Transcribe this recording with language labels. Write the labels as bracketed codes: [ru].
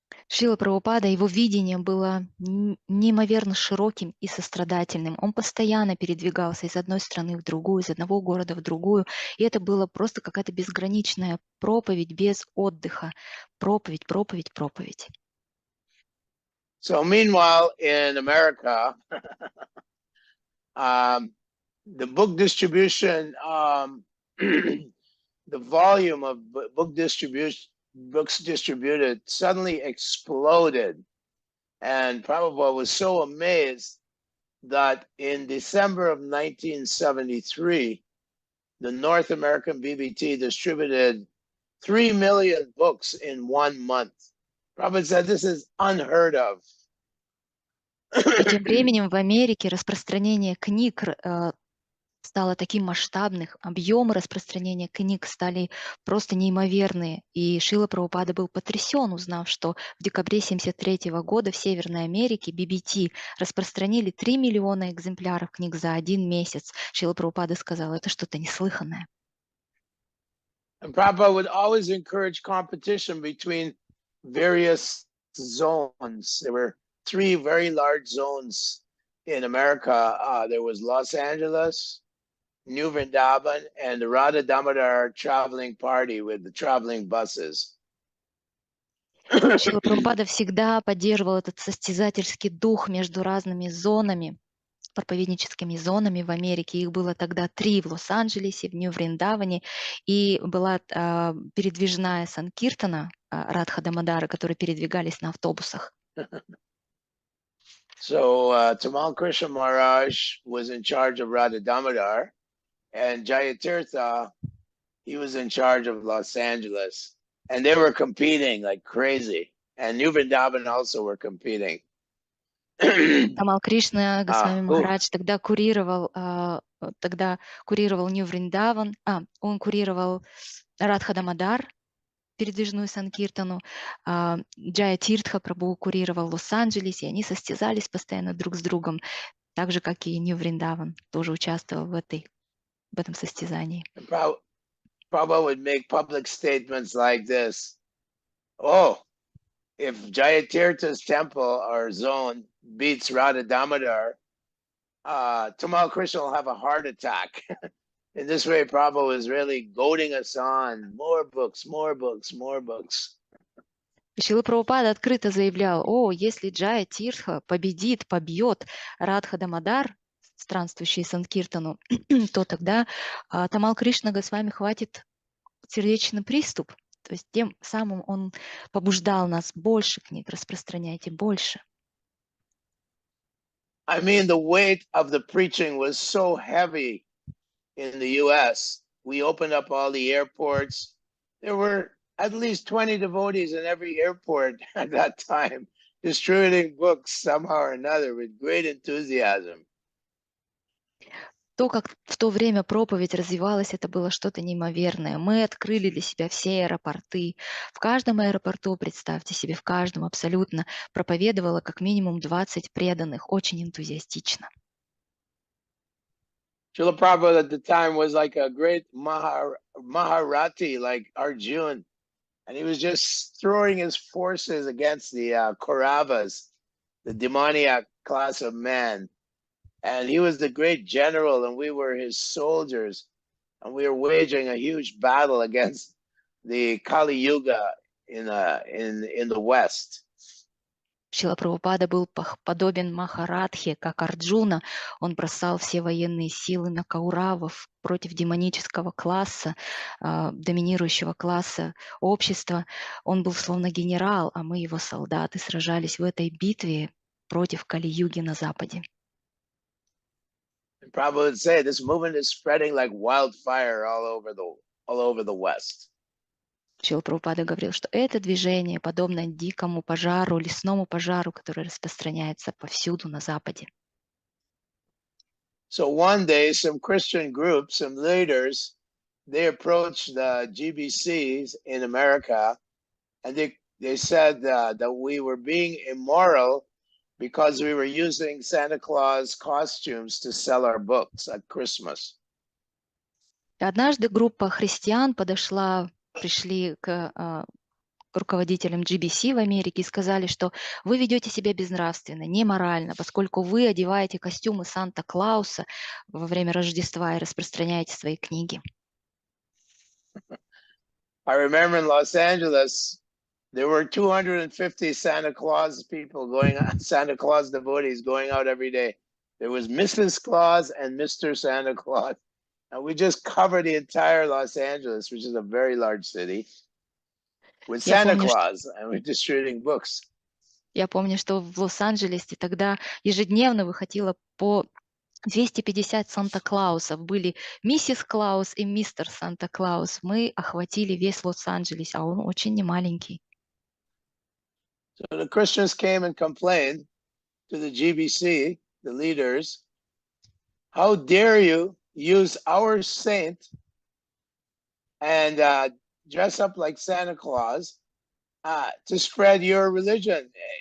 [ru] Шрила Прабхупада, его видение было неимоверно широким и сострадательным. Он постоянно передвигался из одной страны в другую, из одного города в другую. И это было просто какая-то безграничная проповедь без отдыха. Проповедь, проповедь, проповедь. [en] So meanwhile, in America, the book distribution, the volume of books distributed suddenly exploded. And Prabhupada was so amazed that in December of 1973, the North American BBT distributed 3 million books in 1 month. Prabhupada said this is unheard of. [ru] И тем временем в Америке распространение книг стало таким масштабным, объемы распространения книг стали просто неимоверные. И Шрила Прабхупада был потрясен, узнав, что в декабре 1973 года в Северной Америке BBT распространили 3 миллиона экземпляров книг за 1 месяц. Шрила Прабхупада сказал, это что-то неслыханное. [en] And Prabhupada would always encourage competition between various zones. There were 3 very large zones in America. There was Los Angeles, New Vrindavan, and the Radha Damodar traveling party with the traveling buses. [ru] Шрила Прабхупада всегда поддерживал этот состязательский дух между разными зонами, проповедническими зонами в Америке. Их было тогда 3 в Лос-Анджелесе, в Нью-Вриндаване, и была передвижная Санкиртана Радха Дамодара, которые передвигались на автобусах. [en] So Tamal Krishna Maharaj was in charge of Radha Damodar, and Jayatirtha, he was in charge of Los Angeles. And they were competing like crazy. And New Vrindavan also were competing. [ru] Тамал Кришна Госвами Махарадж тогда курировал Нью-Вриндаван, он курировал Радха Дамодар, передвижную Санкиртану, Джая Тиртха Прабху курировал Лос-Анджелес, и они состязались постоянно друг с другом, так же, как и Нью-Вриндаван тоже участвовал в этом состязании. [en] Prabhupada would make public statements like this. Oh, if Jayatirtha's temple or zone beats Radha Damodar, Tamal Krishna will have a heart attack. In this way, Prabhupada was really goading us on. More books, more books, more books. [ru] Шрила Прабхупада открыто заявлял: о, если Джая Тиртха побьет Радха Дамодар, странствующий Санкиртану, то тогда Тамал Кришна Госвами хватит сердечный приступ. То есть тем самым он побуждал нас: больше книг распространяйте, больше. [en] I mean, the weight of the preaching was so heavy in the US. We opened up all the airports. There were at least 20 devotees in every airport at that time, distributing books somehow or another with great enthusiasm. [ru] То, как в то время проповедь развивалась, это было что-то неимоверное. Мы открыли для себя все аэропорты. В каждом аэропорту, представьте себе, в каждом абсолютно проповедовало как минимум 20 преданных, очень энтузиастично. [en] Srila Prabhupada at the time was like a great Maharati, like Arjun, and he was just throwing his forces against the Kauravas, the demoniac class of men. And he was the great general, and we were his soldiers, and we were waging a huge battle against the Kali Yuga in the West. [ru] Шрила Прабхупада был подобен Махарадхе, как Арджуна. Он бросал все военные силы на кауравов против демонического класса, доминирующего класса общества. Он был словно генерал, а мы, его солдаты, сражались в этой битве против Кали-юги на Западе. [en] And Prabhupada would say this movement is spreading like wildfire all over the West. [ru] Шрила Прабхупада говорил, что это движение подобно дикому пожару, лесному пожару, который распространяется повсюду на Западе. [en] So one day, some Christian groups, some leaders, they approached the GBCs in America, and they said that we were being immoral because we were using Santa Claus costumes to sell our books at Christmas. [ru] Однажды группа христиан пришли к руководителям GBC в Америке и сказали, что вы ведете себя безнравственно, неморально, поскольку вы одеваете костюмы Санта-Клауса во время Рождества и распространяете свои книги. [en] I remember in Los Angeles, there were 250 Santa Claus people Santa Claus devotees going out every day. There was Mrs. Claus and Mr. Santa Claus. And we just covered the entire Los Angeles, which is a very large city, with Santa Claus, and we're distributing books. [ru] Я помню, что в Лос-Анджелесе тогда ежедневно выходило по 250 Санта-Клаусов. Были миссис Клаус и мистер Санта-Клаус. Мы охватили весь Лос-Анджелес, а он очень немаленький. [en] So the Christians came and complained to the GBC, the leaders, how dare you use our saint and dress up like Santa Claus to spread your religion.